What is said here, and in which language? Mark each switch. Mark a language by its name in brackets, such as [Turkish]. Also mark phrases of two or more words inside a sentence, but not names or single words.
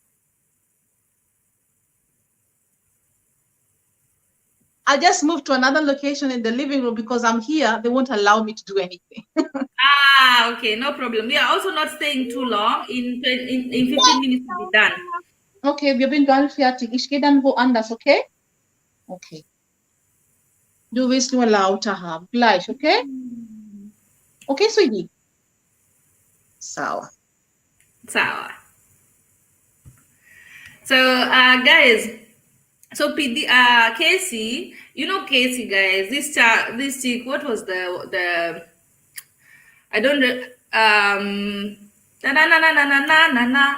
[English] I'll just move to another location in the living room because I'm here. They won't allow me to do anything. Okay, no problem. We are also not staying too long. In 15 minutes to be done. [German] Okay, wir sind bald fertig. Ich gehe dann woanders, okay? Okay. Du willst nur lauter haben. Gleich, [English] okay? Okay, sweetie. Sawa. So, guys, so Casey, Casey, guys, this chick, what was the I don't know, na na na na na na na na.